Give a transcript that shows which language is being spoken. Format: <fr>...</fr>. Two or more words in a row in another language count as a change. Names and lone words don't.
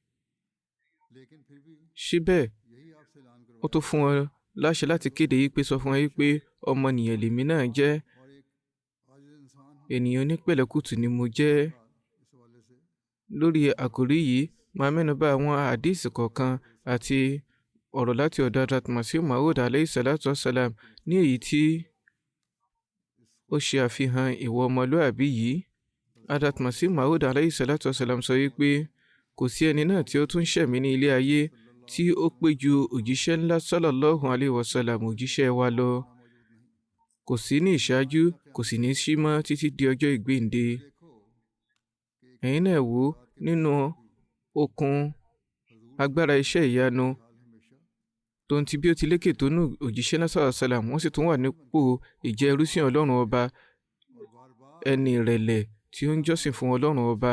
<yo>Síbẹ̀ ó tó fún wọn láṣẹ láti kéde yìí pé sọ fún wọn yìí pé ọmọnìyàn lèmi náà jẹ́, ènìyàn onípẹ̀lẹ́kùtù ni mo jẹ́. Lórí àkòrí yìí, máa mẹ́nubà àwọn àdíìsì kọ̀ọ̀kan àti ọ̀rọ̀ láti ọ̀dọ̀ Hazrat Masih Maud</yo> <ar>عليه الصلاة والسلام</ar> <yo>ní èyí tí ó ṣe àfihàn ìwà ọmọlúàbí yìí. Hazrat Masih Maud</yo> <ar>عليه الصلاة والسلام</ar> <yo>sọ wípé kò sí ẹni náà tí ó tún ṣẹ̀mí ní ilé ayé tí ó pé ju òjíṣẹ́ ńlá</yo> <ar>صلى الله عليه وسلم</ar> <yo>òjíṣẹ́ wa lọ. Kò sí ní ìṣáájú, kò sì ní sí mọ́ títí di ọjọ́ ìgbéǹde. Ẹ̀yin náà wò nínú okun agbára iṣẹ́ ìyanu tó ń ti bí ó ti lékè tó nù òjíṣẹ́ ńlá</yo> <ar>صلى الله عليه وسلم,</ar> <yo>wọ́n sì tún wà nípò ìjẹ́ ẹrúsìn Ọlọ́run ọba, ẹni ìrẹ̀lẹ̀ tí ó ń jọ́sìn fún Ọlọ́run ọba.</yo>